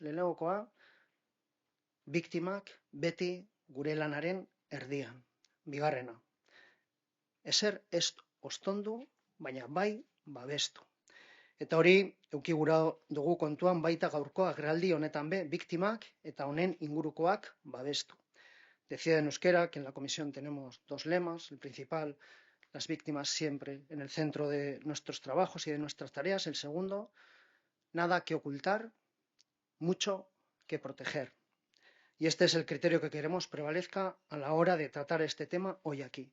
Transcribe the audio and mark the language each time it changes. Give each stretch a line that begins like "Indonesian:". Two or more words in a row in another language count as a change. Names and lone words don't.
Basque: Lehenengokoa, biktimak beti gure lanaren erdian. Bigarrena, ezer ez ostondu, baina bai babestu. Eta hori eduki gura dugu kontuan baita gaurko agerraldi honetan be, biktimak eta honen ingurukoak babestu.
Spanish: Decía en euskera que en la comisión tenemos dos lemas. El principal, las víctimas siempre en el centro de nuestros trabajos y de nuestras tareas. El segundo, nada que ocultar, mucho que proteger. Y este es el criterio que queremos prevalezca a la hora de tratar este tema hoy aquí.